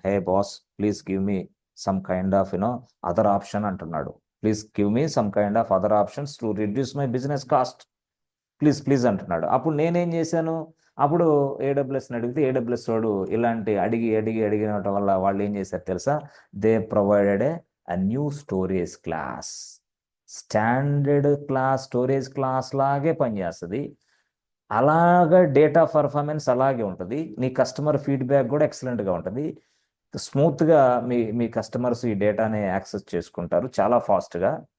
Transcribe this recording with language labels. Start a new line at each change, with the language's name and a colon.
English: hey boss, please give me some kind of other option
Telugu: అంటున్నాడు.
English: Please give me some kind of other options to reduce my business cost. Please please
Telugu: అంటున్నాడు. అప్పుడు నేనేం చేశాను? అప్పుడు ఏడబ్ల్యూఎస్ని అడిగితే AWS వాడు ఇలాంటి అడిగినటం వల్ల వాళ్ళు ఏం చేశారు తెలుసా?
English: They provided a new storage class.
Telugu: Standard class storage class లాగే పనిచేస్తుంది. అలాగా డేటా పర్ఫార్మెన్స్ అలాగే ఉంటుంది. నీ కస్టమర్ ఫీడ్బ్యాక్ కూడా ఎక్సలెంట్గా ఉంటుంది. స్మూత్గా మీ కస్టమర్స్ ఈ డేటాని యాక్సెస్ చేసుకుంటారు చాలా ఫాస్ట్గా.